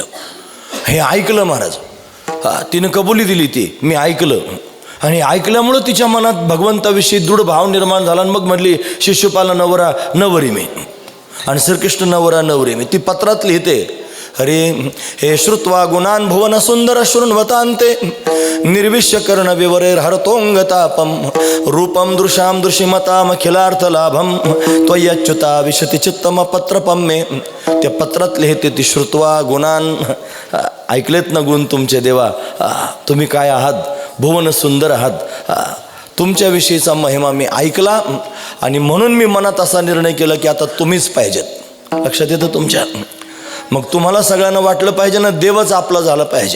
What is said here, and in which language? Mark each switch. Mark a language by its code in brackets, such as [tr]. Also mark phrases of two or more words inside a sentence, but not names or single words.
[mr] हे ऐकलं महाराज. तिनं कबुली दिली, ती मी ऐकलं. आणि ऐकल्यामुळं तिच्या मनात भगवंताविषयी दृढ भाव निर्माण झाला. आणि मग म्हटली, शिशुपाला नवरा नवरी मी आणि श्रीकृष्ण नवरा नवरी मी. ती पत्रात लिहिते, अरे हे [sa] श्रुत्वा गुणान भुवन सुंदर शृण्वतांते निर्विश्य कर्ण विवरेर हरतोंगतापम रूपम दृशाम दृशिमताम अखिलार्थ लाभम त्वयच्युता विशती चित्तम पत्रपम मे. [mr] त्या पत्रात लिहिते ती, [sa] श्रुत्वा गुणान, [mr] ऐकलेत ना गुण तुमचे देवा, तुम्ही काय आहात, भुवन सुंदर आहात, तुमच्याविषयीचा महिमा मी ऐकला आणि म्हणून मी मनात असा निर्णय केला की आता तुम्हीच पाहिजेत. लक्षात येतं तुमच्या? मग तुम्हाला सगळ्यांना वाटलं पाहिजे ना, देवच आपला झाला पाहिजे.